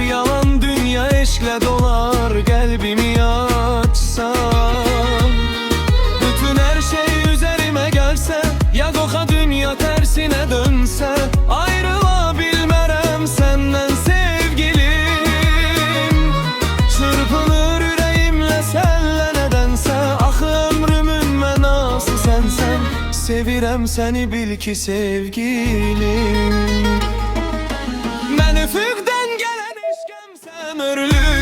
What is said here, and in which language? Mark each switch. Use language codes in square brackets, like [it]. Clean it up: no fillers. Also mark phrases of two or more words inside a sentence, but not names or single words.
[tr] Yalan dünya eşkle dolar, kalbimi açsam. Bütün her şey üzerime gelse, ya koka dünya tersine dönse, ayrılabilmərəm senden sevgilim. Çırpınır yüreğimle senle nedense, [az] ah ömrümün mənası sensen. Sevirəm seni bil ki sevgilim. Mən üfüqdən gələn eşqəm, sən ömürlük